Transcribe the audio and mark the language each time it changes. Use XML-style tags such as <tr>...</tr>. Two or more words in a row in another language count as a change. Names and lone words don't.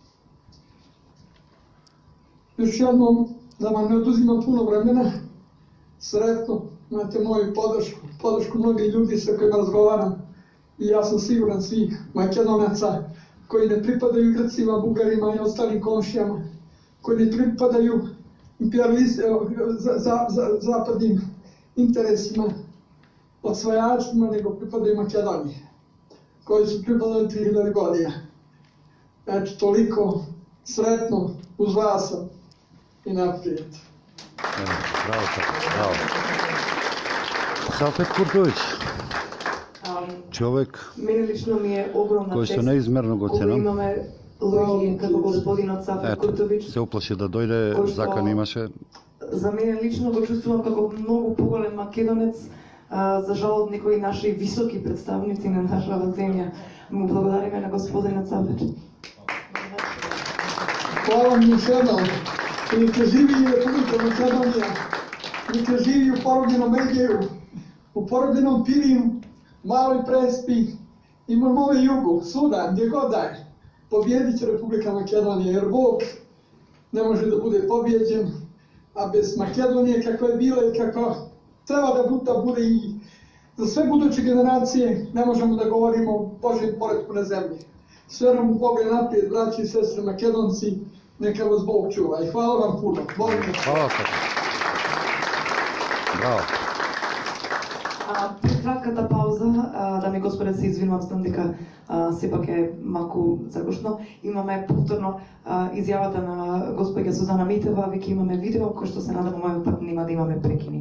<bs>Još jednom, da vam ne oduzimam puno vremena, sretno, imate moju podršku mnogih ljudi sa kojima razgovaram i ja sam siguran svih Makedonaca koji ne pripadaju Grcima, Bugarima i ostalim komšijama, koji ne pripadaju zapadnim interesima, osvajačima, nego pripadaju Makedoniji, koji su pripadali 3000 godina. Znači, toliko sretno uz vas sam i naprijed. Bravo, bravo.</bs> <mk>Сафет Куртович, човек Мене лично ми е огромна кој што чест неизмерно го кога ценам. имаме луѓе како господинот Сафет Куртович. Се уплаши да дојде, кој што закан имаше. За мене лично го чувствувам како многу поголем македонец, за жал од некои наши високи представници на нашата земја. Му благодариме на господинот Сафет.</mk> <bs>Hvala vam još jednom. Neka živi Republika Makedonija, neka živi u porobljenom Egeju, u porobljenom Pirinu, Maloj Prespi i mome jugu, svuda, gdje god da je. Pobjedit će Republika Makedonija, jer Bog ne može da bude pobjeđen, a bez Makedonije kakva je bila i kakva treba da bude i za sve buduće generacije ne možemo da govorimo o Božjem poretku na zemlji. Sve nam u Boga naprijed, braći i sestre Makedonci, neka vas Bog čuva i hvala vam puno. Hvala.</bs> <mk>Браво. Пред кратката пауза, дами и господа, се извинувам, знам дека сепак е малку загушно. Имаме повторно изјавата на госпоѓа Сузана Митева, веќе имаме видео кој што се надам овој пат нема да имаме прекини.</mk>